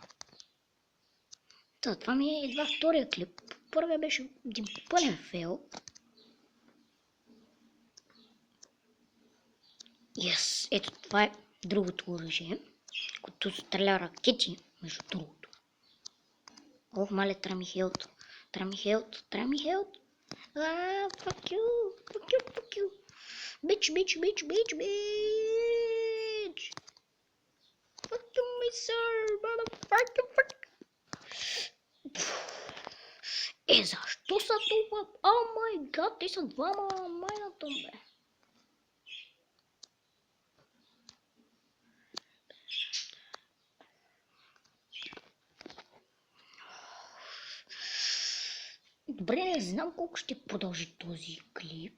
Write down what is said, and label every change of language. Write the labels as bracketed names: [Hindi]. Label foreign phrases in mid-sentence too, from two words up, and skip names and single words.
[Bulgarian] Това ми е едва втория клип. Първия беше един пълен фейл. Yes, ето това е другото оръжие, което стреля ракети, между другото. Ох, мале, трябва ми хелт. [English] Fuck you. Bitch. Fuck you, mister, motherfucker. [Bulgarian] Защо са това? [English] Oh my God, [Bulgarian] те са двама, майната бе. Добре, не знам колко ще продължи този клип.